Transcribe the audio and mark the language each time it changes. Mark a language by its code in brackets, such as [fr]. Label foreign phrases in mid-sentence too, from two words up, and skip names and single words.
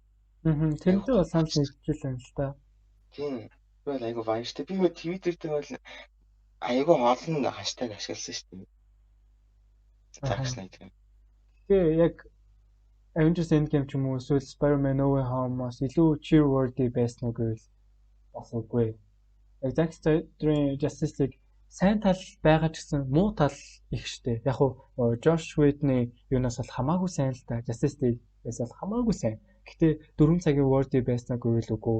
[mn] Тэрнтэй бол санал нэгжүүлсэн л да. Тийм. Би бол айгу баяртай. Би нөгөө Twitter дээр бол айгу олон хаштаг ашигласан шүү дээ. Zack Snyder. Тэгээ яг Avengers Endgame ч юм уу эсвэл Spider-Man No Way Home-оос илүү [en] cheer worthy [mn] байсан уу гэвэл Бас үгүй. Яг Zack Snyder-ийн Justice League сайн тал байгаа ч гэсэн муу тал их штэ. Яг уу Josh Whedon-ы юунаас бол хамаагүй сайн л да. Justice League-ээс бол хамаагүй сайн. Гэтэ 4 цагийн World байснаа гэвэл үгүй.